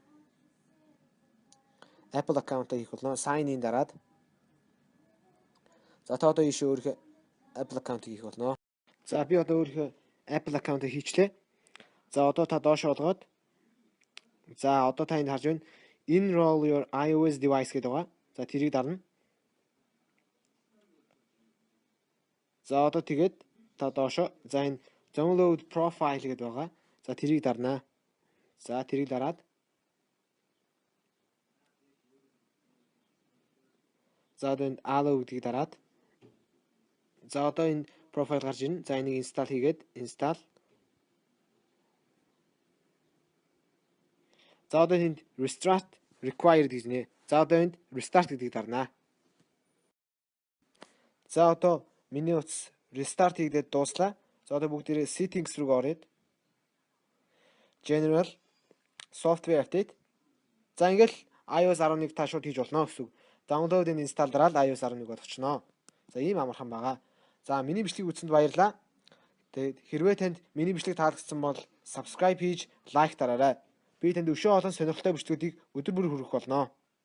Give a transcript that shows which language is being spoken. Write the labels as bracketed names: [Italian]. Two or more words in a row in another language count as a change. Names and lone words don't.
[Mongolian] Apple account-а хийх болно. [English] Sign in [Mongolian] дараад. За та одоо ийш өөрийнхөө Apple account хийх болно. За би одоо өөрийнхөө Apple account хийчлээ. За одоо та доош олгоод. За одоо та энд харж байна. [English] Enroll your iOS device [Mongolian] гэдэг байгаа. За тэрийг дарна. За одоо тэгээд та доошо за энэ [English] download profile [Mongolian] гэдэг байгаа. За тэрийг дарнаа. За тэрийг дараад. За одоо энд allow гэдгийг дараад. За одоо энэ profile гарч ирнэ. За энийг install хийгээд install. За одоо энд [English] restart required [Mongolian] гэж нэ. За одоо энд restart гэдгийг дарнаа. За одоо миний утас restart хийгдээд дууслаа. За одоо бүгдээрээ settings руу ороод [English] general software update. [Mongolian] За ингээл iOS 11 та шууд хийж болно гэсэн. [English] Download and install [Mongolian] дараад iOS 11 болгочноо. За ийм амархан байгаа. За миний бичлэгийг үзсэнд баярлалаа. Тэгээд хэрвээ танд миний бичлэг таалагдсан бол subscribe хийж лайк дараарай. Би танд өшөө олон сонирхолтой бичлэгүүдийг өдөр бүр хүргэх болно.